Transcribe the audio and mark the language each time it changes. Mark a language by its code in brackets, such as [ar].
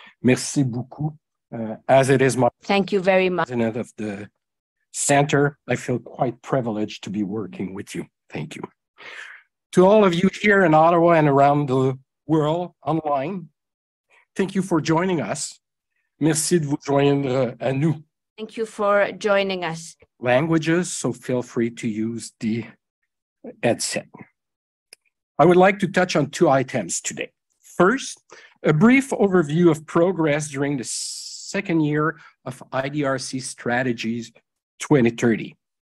[fr] Merci beaucoup. [en] As it is my Thank you very much. president of the center, I feel quite privileged to be working with you. Thank you. To all of you here in Ottawa and around the world online, thank you for joining us. [fr] Merci de vous joindre à nous. [en] Thank you for joining us. Languages, so feel free to use the headset. I would like to touch on two items today. First, a brief overview of progress during the second year of IDRC Strategies 2030.